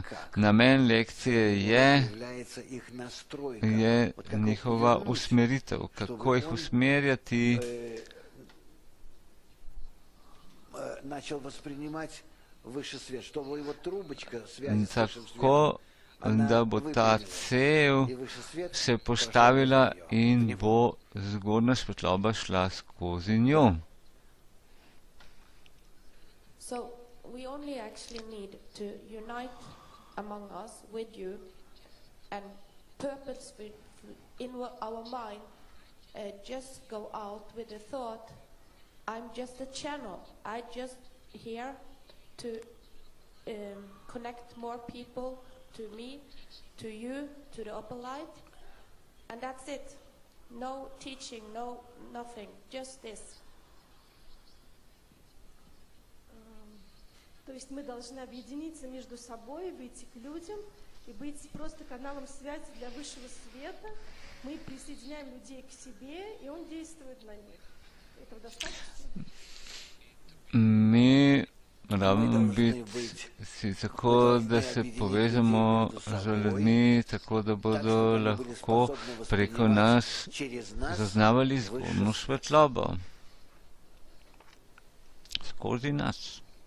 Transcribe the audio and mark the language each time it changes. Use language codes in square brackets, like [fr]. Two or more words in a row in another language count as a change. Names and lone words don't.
[sl] Namen lekcije je njihova usmeritev, kako jih usmerjati, tako, da bo ta cev se postavila in bo zgornja svetloba šla skozi njo. [en] So we only actually need to unite among us with you and purpose in our mind just go out with the thought, I'm just a channel. I just here to connect more people to me, to you, to the upper light, and that's it. No teaching, no nothing, just this. [ru] То есть мы должны объединиться между собой, выйти к людям и быть просто каналом связи для высшего света. Мы присоединяем людей к себе, и он действует на них. Этого достаточно? [sl] Mi rabimo biti tako, da se povežemo z ljudmi, tako da bodo lahko preko nas zaznavali zgornjo svetlobo. Skozi nas.